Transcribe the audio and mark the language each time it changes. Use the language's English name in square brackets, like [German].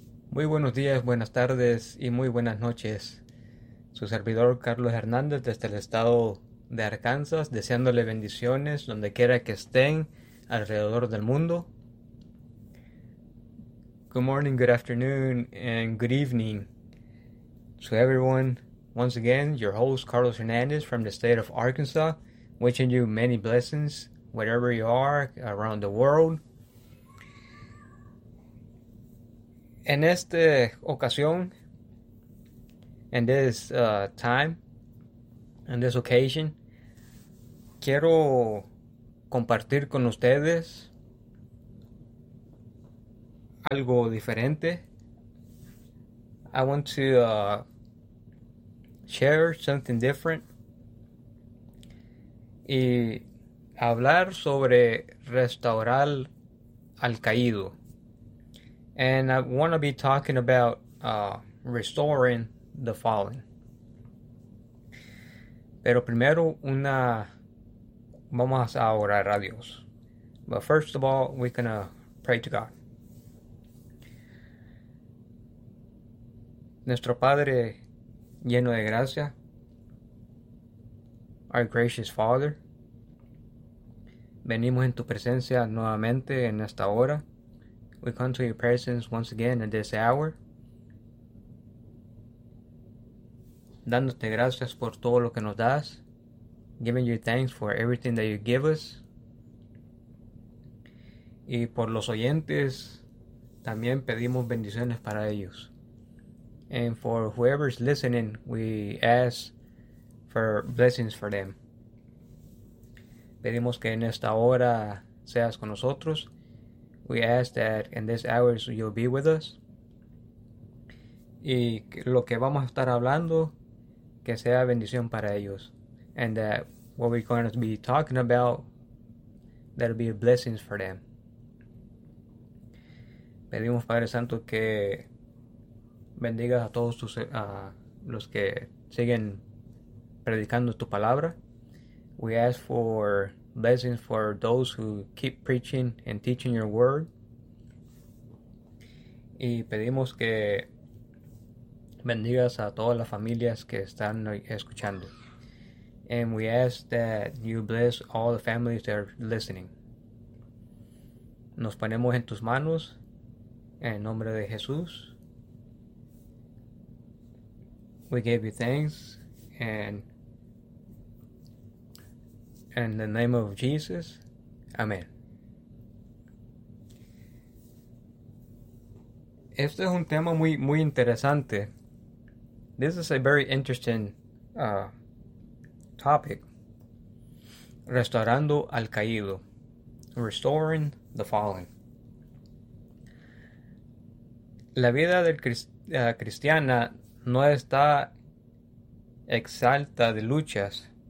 [Spanish] Muy buenos días, buenas tardes y muy buenas noches. Su servidor Carlos Hernández desde el estado de Arkansas, deseándole bendiciones donde quiera que estén alrededor del mundo. [English] Good morning, good afternoon, and good evening to everyone. Once again, your host Carlos Hernandez from the state of Arkansas, wishing you many blessings wherever you are around the world. [Spanish] En esta ocasión, en [English] this time, [Spanish] en [English] this occasion, [Spanish] quiero compartir con ustedes algo diferente. [English] I want to share something different [Spanish] y hablar sobre restaurar al caído. [English] And I want to be talking about restoring the fallen. [Spanish] Pero primero vamos a orar a Dios. [English] But first of all, we're gonna pray to God. [Spanish] Nuestro Padre lleno de gracia, [English] our gracious Father, [Spanish] venimos en tu presencia nuevamente en esta hora. [English] We come to your presence once again in this hour, [Spanish] dándote gracias por todo lo que nos das, [English] giving you thanks for everything that you give us, [Spanish] y por los oyentes también pedimos bendiciones para ellos. [English] And for whoever's listening, we ask for blessings for them. [Spanish] Pedimos que en esta hora seas con nosotros. [English] We ask that in these hours you'll be with us. [Spanish] Y lo que vamos a estar hablando, que sea bendición para ellos. [English] And that what we're going to be talking about, that'll be a blessing for them. [Spanish] Pedimos, Padre Santo, que bendigas a todos los que siguen predicando tu palabra. [English] We ask for blessings for those who keep preaching and teaching your word. [Spanish] Y pedimos que bendigas a todas las familias que están escuchando. [English] And we ask that you bless all the families that are listening. [Spanish] Nos ponemos en tus manos, en el nombre de Jesús. [English] We give you thanks, and in the name of Jesus, amen. [Spanish] Este es un tema muy, muy interesante. [English] This is a very interesting topic. [Spanish] Restaurando al caído. [English] Restoring the fallen. [Spanish] La vida del cristiana no está exalta de luchas.